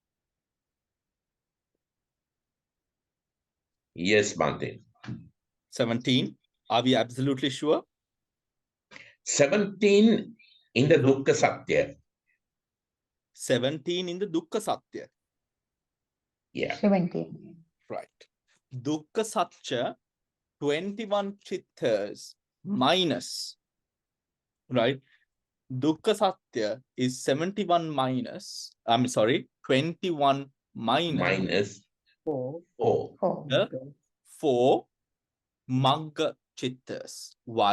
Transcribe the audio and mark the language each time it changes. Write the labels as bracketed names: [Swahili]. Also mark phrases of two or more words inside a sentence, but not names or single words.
[English] Yes, Bhante. 17. Are we absolutely sure? 17 in the [Pali] Dukkha Satya. [English] 17 in the [Pali] Dukkha Satya. [English] Yeah. 17. Right. [Pali] Dukkha Satya, [English] 21 chittas minus, right? [Pali] Dukkha Satya [English] is 71 minus, I'm sorry, 21 minus 4. the 4 [Pali] Magga Chittas. [English] Why?